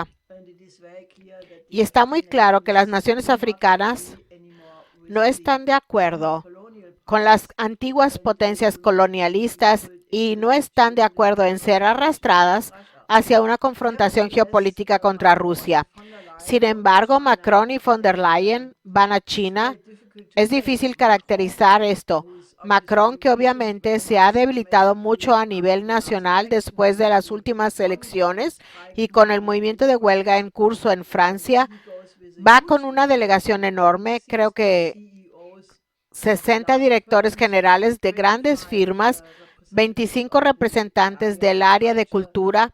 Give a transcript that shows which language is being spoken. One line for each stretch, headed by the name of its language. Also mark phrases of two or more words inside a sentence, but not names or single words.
Spanish: Y está muy claro que las naciones africanas no están de acuerdo con las antiguas potencias colonialistas y no están de acuerdo en ser arrastradas hacia una confrontación geopolítica contra Rusia. Sin embargo, Macron y von der Leyen van a China. Es difícil caracterizar esto. Macron, que obviamente se ha debilitado mucho a nivel nacional después de las últimas elecciones y con el movimiento de huelga en curso en Francia, va con una delegación enorme, creo que 60 directores generales de grandes firmas, 25 representantes del área de cultura.